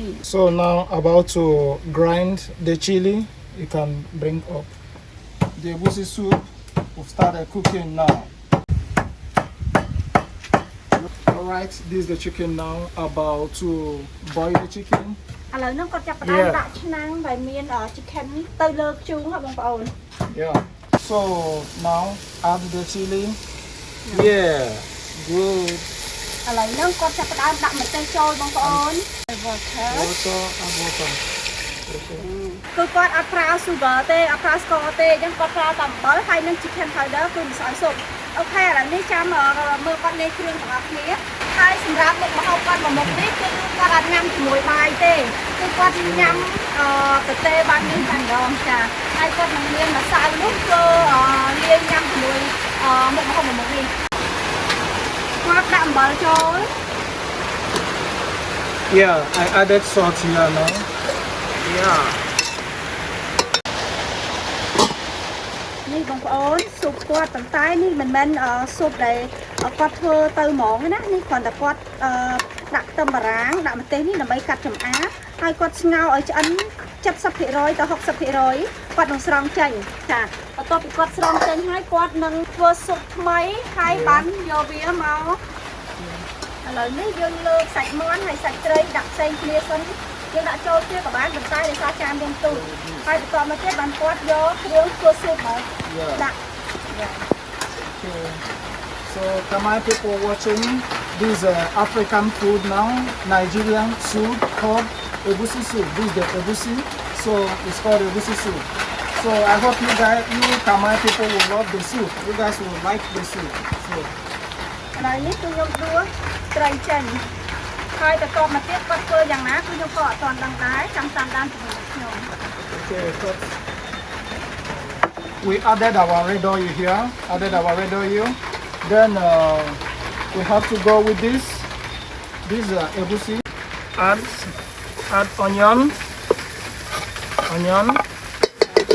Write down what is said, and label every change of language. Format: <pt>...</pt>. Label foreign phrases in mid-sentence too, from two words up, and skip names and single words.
<en>So now about to grind the chili. You can bring up the egusi soup. We've started cooking now. Alright, this is the chicken now. About to boil the chicken.</en> <km>ឥឡូវហ្នឹងគាត់ចាប់ផ្ដើមដាក់ឆ្នាំងដែលមាន chicken ទៅលើខ្ជូងហ៎បងប្អូន</km> <en>Yeah. So now add the chili. Yeah. Good.</en> <km>ឥឡូវហ្នឹងគាត់ចាប់ផ្ដើមដាក់ម្ទេសចូលបងប្អូន water</km> <en>add water.</en> <km>គឺគាត់អត់ប្រើ sugar ទេអត់ប្រើស្ករទេអញ្ចឹងគាត់ប្រើតែអំបិលហើយនឹង</km> <en>chicken powder</en> <km>គឺម្សៅស៊ុបអូខេឥឡូវនេះចាំមើលគាត់លេខគ្រឿងទាំងអស់គ្នាហើយសម្រាប់មុខម្ហូបគាត់មួយមុខនេះគឺគាត់អត់ញ៉ាំជាមួយបាយទេគឺគាត់ញ៉ាំតទេបាញ់នេះតែម្ដងចាហើយគាត់នឹងមានម្សៅនោះគឺលាយញ៉ាំជាមួយមុខម្ហូបមួយមុខនេះគាត់ដាក់អំបិលចូល</km> <en>Yeah, I added salt here now. Yeah.</en> <km>នេះបងប្អូនស៊ុបគាត់ប៉ុន្តែនេះមិនមែនស៊ុបដែលគាត់ធ្វើទៅហ្មងណានេះគ្រាន់តែគាត់ដាក់ខ្ទឹមបា រាំងដាក់ម្ទេសនេះដើម្បីកាត់ចម្អាបហើយគាត់ស្ងោរឲ្យឆ្អិន 70% ទៅ 60% គាត់នឹងស្រង់ចេញចាបន្ទាប់ពីគាត់ស្រង់ចេញហើយគាត់នឹងធ្វើស៊ុបថ្មីហើយបានយកវាមកឥឡូវនេះយើងលើកសាច់មាន់ហើយសាច់ត្រីដាក់ផ្សេងគ្នាសិនយើងដាក់ចូលគ្នាក៏បានប៉ុន្តែដោយសារចានយើងទូចហើយបន្ទាប់មកទៀតបានគាត់យកគ្រឿងធ្វើស៊ុបមកដាក់</km> <en>Okay. So, Khmer people watching this African food now, Nigerian soup called egusi soup. This is the egusi, so it's called egusi soup. So I hope you guys, you Khmer people will love the soup. You guys will like the soup. So.</en> <km>ឥឡូវនេះគឺខ្ញុំដួសត្រីចេញហើយបន្ទាប់មកទៀតគាត់ធ្វើយ៉ាងណាគឺខ្ញុំក៏អត់ទាន់ដឹងដែរចាំតាមដានជាមួយខ្ញុំ</km> <en>Okay, so we added our red oil here. Then we have to go with this. This is egusi. Add onion.</en>